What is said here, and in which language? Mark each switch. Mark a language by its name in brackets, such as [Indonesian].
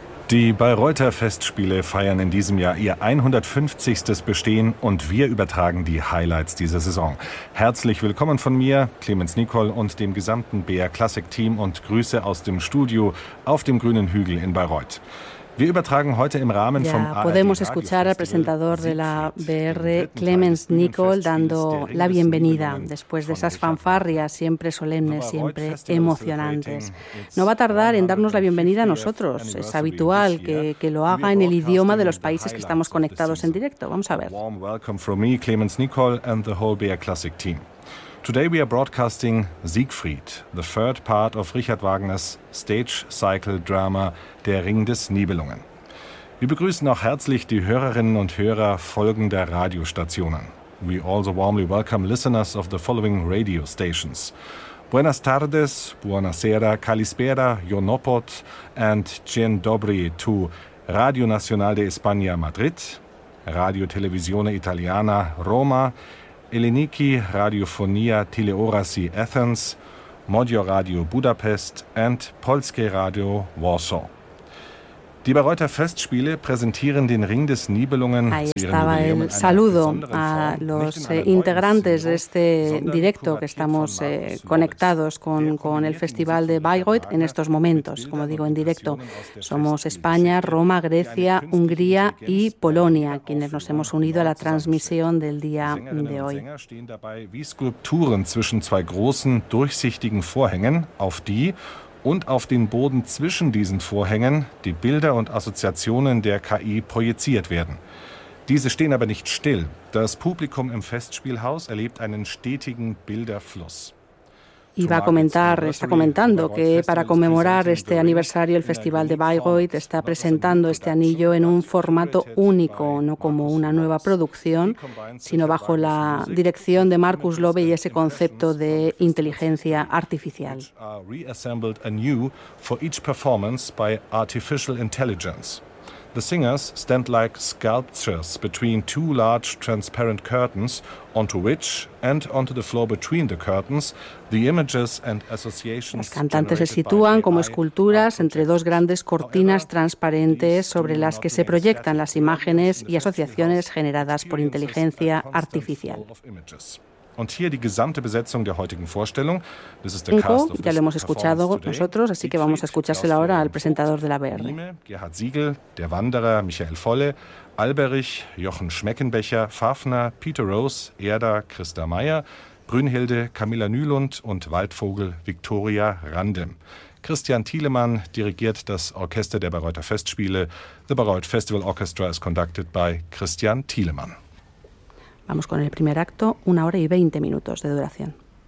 [German] Die Bayreuther Festspiele feiern in diesem Jahr ihr 150. Bestehen und wir übertragen die Highlights dieser Saison. Herzlich willkommen von mir, Clemens Nicol und dem gesamten BR Classic Team und Grüße aus dem Studio auf dem grünen Hügel in Bayreuth. Wir übertragen heute im Rahmen vom [Spanish] ARD podemos escuchar al presentador de la BR, Clemens Nicol, dando la bienvenida después de esas fanfarrias siempre solemnes, siempre emocionantes. No va a tardar en darnos la bienvenida a nosotros. Es habitual que lo haga en el idioma de los países que estamos conectados en directo. Vamos a ver. [English] Warm welcome from me, Clemens Nicol, and the whole BR Classic team. Today we are broadcasting Siegfried, the third part of Richard Wagners stage cycle drama Der Ring des Nibelungen. [German] Wir begrüßen auch herzlich die Hörerinnen und Hörer folgender Radiostationen. [English] We also warmly welcome listeners of the following radio stations. Buenas tardes, buonasera, kalispera, jonopot and cien dobri to Radio Nacional de España Madrid, Radio Televisione Italiana Roma, Eleniki Radiofonia Teleorasi Athens, Modio Radio Budapest and Polskie Radio Warsaw. [German] Die Bayreuther Festspiele präsentieren den Ring des Nibelungen. [Spanish] Ahí estaba el saludo a los integrantes de este directo que estamos conectados con el Festival de Bayreuth en estos momentos. Como digo, en directo somos España, Roma, Grecia, Hungría y Polonia, quienes nos hemos unido a la transmisión del día de hoy. [German] Wie Skulpturen zwischen zwei großen durchsichtigen Vorhängen, auf die und auf den Boden zwischen diesen Vorhängen die Bilder und Assoziationen der KI projiziert werden. Diese stehen aber nicht still. Das Publikum im Festspielhaus erlebt einen stetigen Bilderfluss. [Spanish] Iba a comentar, está comentando que para conmemorar este aniversario el Festival de Bayreuth está presentando este anillo en un formato único, no como una nueva producción, sino bajo la dirección de Markus Löbe y ese concepto de inteligencia artificial. [English] Reassembled anew for each performance by artificial intelligence. The singers stand like sculptures between two large transparent curtains, onto which and onto the floor between the curtains, the images and associations. [Spanish] Las cantantes se sitúan como esculturas entre dos grandes cortinas transparentes sobre las que se proyectan las imágenes y asociaciones generadas por inteligencia artificial. [German] Und hier die gesamte Besetzung der heutigen Vorstellung. [English] This is the cast of [Spanish] ya lo hemos escuchado nosotros, así que vamos a escuchárselo ahora al presentador de la BR. [German] Gerhard Siegel, Der Wanderer, Michael Volle, Alberich, Jochen Schmeckenbecher, Fafner, Peter Rose, Erda, Christa Meyer, Brünnhilde, Camilla Nylund und Waldvogel, Victoria Randem. Christian Thielemann dirigiert das Orchester der Bayreuther Festspiele. [English] The Bayreuth Festival Orchestra is conducted by Christian Thielemann. [Spanish] Vamos con el primer acto, 1 hora y 20 minutos de duración.